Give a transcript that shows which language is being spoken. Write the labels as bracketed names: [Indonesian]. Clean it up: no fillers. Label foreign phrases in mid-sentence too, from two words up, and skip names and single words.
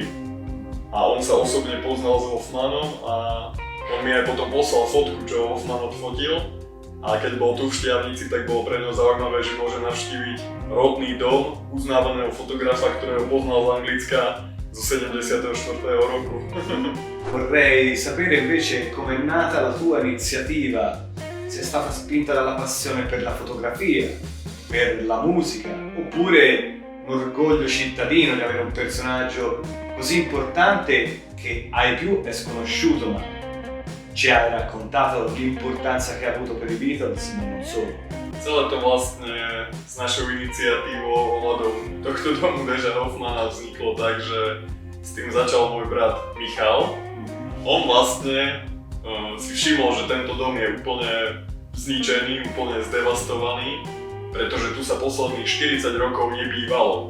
[Slovak] A on sa osobne poznal s Hoffmanom a on mi aj potom poslal fotku, čo Hoffman odfotil. A keď bol tu v Štiavnici, tak bolo pre ňo zaujímavé, že môže navštíviť rodný dom uznávaného fotografa, ktorého poznal z Anglicka zo 74. roku. [Italian] Vorrei sapere invece com'è nata la tua iniziativa, se è stata spinta dalla passione per la fotografia, per la musica, oppure un orgoglio cittadino di avere un personaggio così importante che ai più è sconosciuto, ma ci hai raccontato l'importanza che ha avuto per i Beatles, ma non solo. [Slovak] Celé to vlastne s našou iniciatívou ohľadom tohto domu Deja Hoffmana vzniklo tak, že s tým začal môj brat Michal. On vlastne si všimol, že tento dom je úplne zničený, úplne zdevastovaný, pretože tu sa posledných 40 rokov nebývalo.